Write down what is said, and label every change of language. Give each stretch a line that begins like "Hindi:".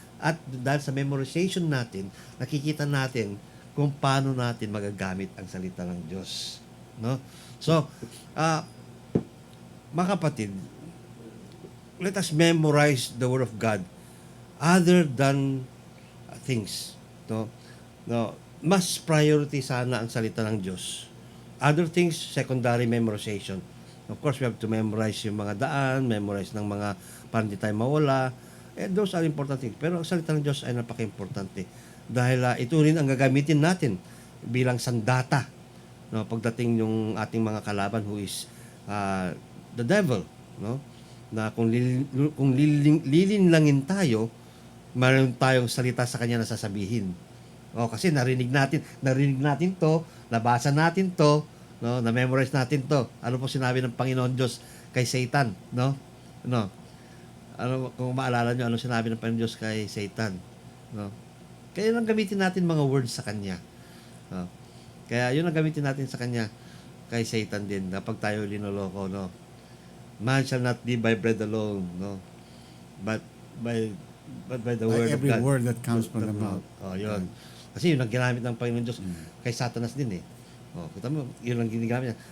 Filipino: At dahil sa memorization natin, nakikita natin kung paano natin magagamit ang salita ng Diyos.
English: No? So,
Filipino: mga kapatid,
English: let us memorize the Word of God other than things.
Filipino: No, mas priority sana ang salita ng Diyos.
English: Other things, secondary memorization. Of course, we have to memorize
Filipino: yung mga daan, memorize ng mga para hindi tayo mawala.
English: Those are important things.
Filipino: Pero ang salita ng Diyos ay napaka-importante. Dahil ito rin ang gagamitin natin bilang sandata. No, pagdating yung ating mga kalaban
English: who is the devil.
Filipino: No? Na kung lilinlangin tayo, mayroon tayong salita sa kanya na sasabihin. Kasi narinig natin to, nabasa natin to, no, na-memorize natin to. Ano po sinabi ng Panginoon Diyos kay Satan, no? Ano kung maalala niyo ano sinabi ng Panginoon Diyos kay Satan, no? Kaya yun ang gamitin natin mga words sa kanya. No? Kaya yun ang gamitin natin sa kanya kay Satan din kapag tayo linoloko, no?
English: Man shall not live by bread alone, no? But by the word of God. Every word that comes from the mouth.
Filipino: Yun. Kasi yun ang ginamit ng Panginoon Diyos kay Satanas din eh. Kita mo, yun ang ginagamit niya.